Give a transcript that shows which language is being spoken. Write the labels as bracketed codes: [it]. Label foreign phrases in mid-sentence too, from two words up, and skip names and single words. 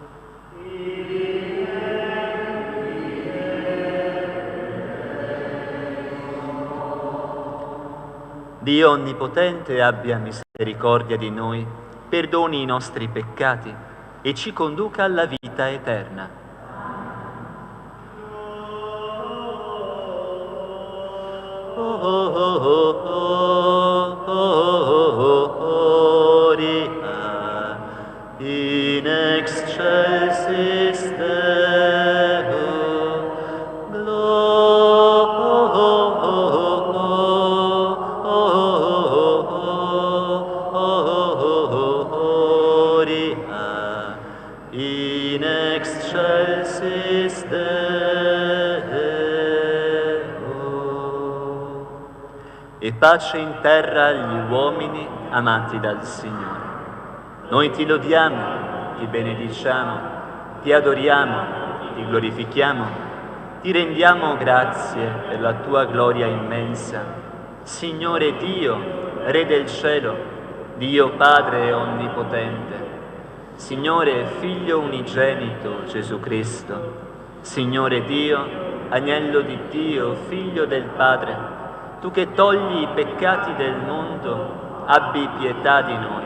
[it] Dio Onnipotente abbia misericordia di noi, perdoni i nostri peccati e ci conduca alla vita eterna. [la] In excelsis Deo, gloria, in excelsis Deo. [it] E pace in terra agli uomini amati dal Signore. Noi ti lodiamo, ti benediciamo, ti adoriamo, ti glorifichiamo, ti rendiamo grazie per la tua gloria immensa. Signore Dio, Re del cielo, Dio Padre onnipotente, Signore Figlio unigenito Gesù Cristo, Signore Dio, Agnello di Dio, Figlio del Padre, tu che togli i peccati del mondo, abbi pietà di noi.